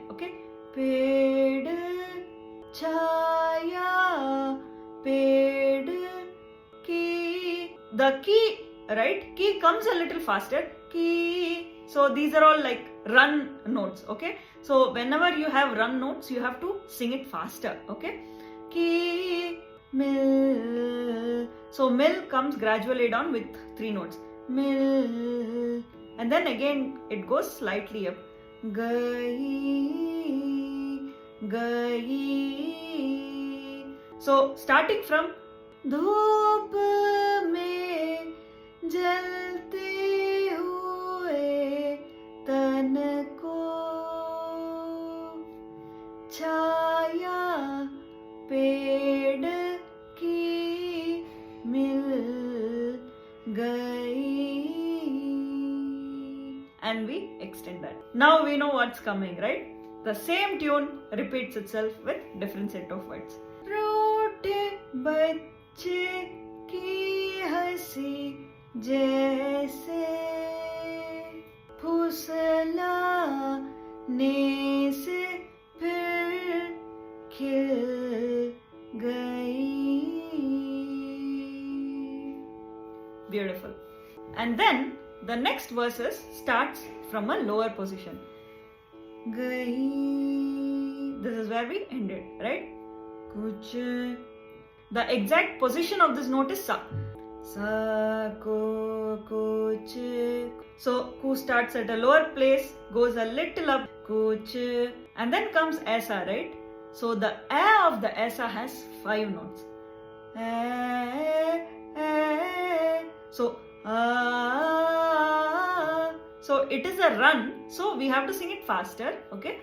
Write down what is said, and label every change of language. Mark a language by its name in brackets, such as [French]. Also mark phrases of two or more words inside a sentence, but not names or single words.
[English] Okay, [Hindi] पेड़, छाया, पेड़, की. [English] The ki. Right? Ki comes a little faster. Ki. So these are all like run notes. Okay. So whenever you have run notes, you have to sing it faster. Okay. Ki. Mil. So mil comes gradually down with 3 notes. Mil. And then again it goes slightly up. [Hindi] गई. गई. [English] So starting from [Hindi] धूप में जलते हुए तन को छाया पेड़ की मिल गई. [English] And we extend that. Now we know what's coming, right? The same tune repeats itself with different set of words. [Hindi] रोते बच्चे की हंसी जैसे फुसलाने से फिर खिल गई. [English] Beautiful. And then the next verses starts from a lower position. गई. This is where we ended, right? कुछ. The exact position of this note is sa. [Hindi] सा को कुछ. [English] So ku starts at a lower place, goes a little up, kuch, and then comes aisa, right? So the a of the aisa has 5 notes. So so it is a run, so we have to sing it faster, okay?